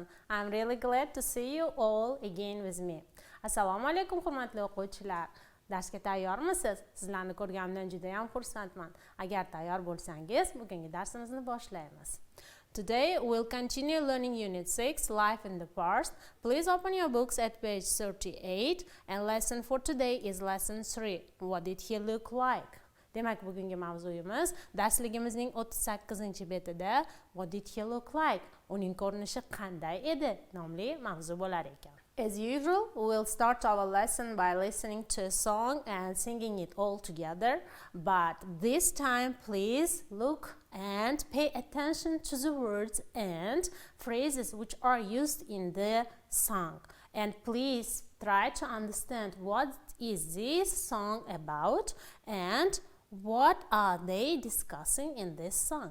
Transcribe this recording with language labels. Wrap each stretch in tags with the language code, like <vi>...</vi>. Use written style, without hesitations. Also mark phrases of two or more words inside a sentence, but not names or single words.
<en>I'm really glad to see you all again with me.</en> <uz>Assalomu alaykum, hurmatli o'quvchilar. Darsga tayyormisiz? Sizlarni ko'rganimdan juda ham xursandman. Agar tayyor bo'lsangiz, bugungi darsimizni boshlaymiz.</uz> <en>Today we'll continue learning Unit 6, Life in the Past. Please open your books at page 38, and lesson for today is lesson 3. What did he look like?</en> <uz>Demak, bugungi mavzuyimiz darsligimizning 38-betida</uz> <en>What did he look like?</en> <uz>Uning ko'rinishi qanday edi? nomli mavzu bo'lar ekan.</uz> <en>As usual, we'll start our lesson by listening to a song and singing it all together. But this time, please look and pay attention to the words and phrases which are used in the song. And please try to understand what is this song about and what are they discussing in this song.</en>